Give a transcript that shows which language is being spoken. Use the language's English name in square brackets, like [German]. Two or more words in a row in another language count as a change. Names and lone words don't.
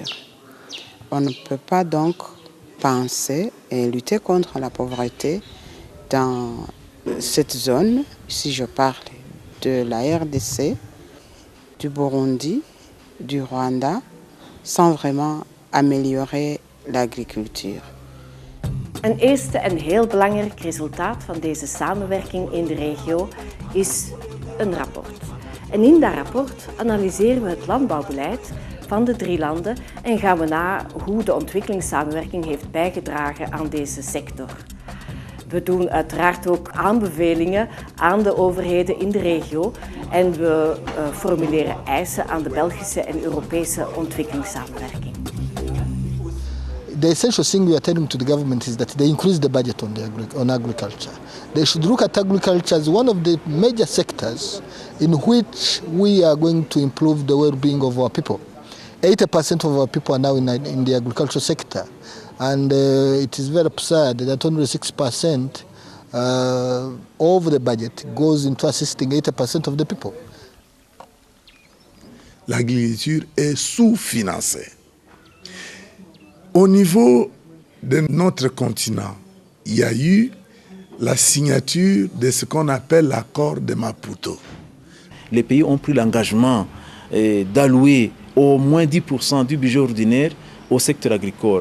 [French] On ne peut pas donc penser et lutter contre la pauvreté dans cette zone. Ici, je parle de la RDC, du Burundi, du Rwanda, sans vraiment améliorer l'agriculture. [Dutch] Een eerste en heel belangrijk resultaat van deze samenwerking in de regio is een rapport. En in dat rapport analyseren we het landbouwbeleid van de 3 landen en gaan we na hoe de ontwikkelingssamenwerking heeft bijgedragen aan deze sector. We doen uiteraard ook aanbevelingen aan de overheden in de regio en we formuleren eisen aan de Belgische en Europese ontwikkelingssamenwerking. [English] The essential thing we are telling to the government is that they increase the budget on agriculture. They should look at agriculture as one of the major sectors in which we are going to improve the well-being of our people. 80% of our people are now in the agricultural sector, and it is very absurd that only 6% of the budget goes into assisting 80% of the people. [French] L'agriculture est sous-financée. Au niveau de notre continent, il y a eu la signature de ce qu'on appelle l'accord de Maputo. Les pays ont pris l'engagement d'allouer au moins 10% du budget ordinaire au secteur agricole.